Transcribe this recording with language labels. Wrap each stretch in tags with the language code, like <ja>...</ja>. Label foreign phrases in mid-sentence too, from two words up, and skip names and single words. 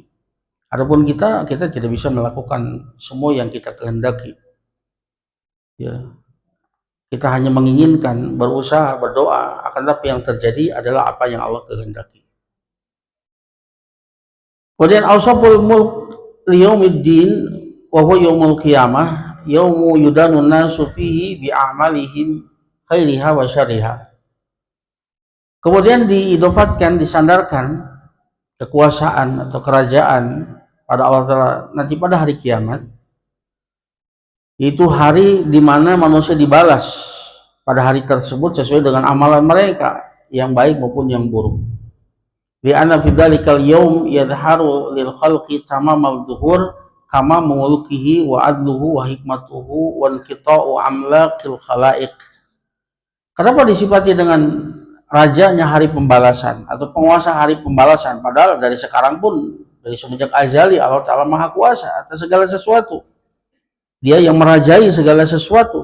<id>Adapun kita tidak bisa melakukan semua yang kita kehendaki, ya. Kita hanya menginginkan, berusaha, berdoa, akan tapi yang terjadi adalah apa yang Allah kehendaki.</id> <ar>Kemudian أوصاف الملك ليوم الدين وهو يوم القيامة، يوم يدانون الناس فيه بأعمالهم خيرها وشرها.</ar> <id>Kemudian diidofatkan, disandarkan kekuasaan atau kerajaan pada Allah Ta'ala nanti pada hari kiamat, itu hari di mana manusia dibalas pada hari tersebut sesuai dengan amalan mereka, yang baik maupun yang buruk.</id> <ar>دي أن في ذلك اليوم يظهر للخلق تمام الظهور كما ملكه وعدله وحكمته والقطع أملاق الخلائق.</ar> <id>Kenapa disifati dengan rajanya hari pembalasan atau penguasa hari pembalasan, padahal dari sekarang pun, dari semenjak azali, Allah Ta'ala maha kuasa atas segala sesuatu, dia yang merajai segala sesuatu.</id>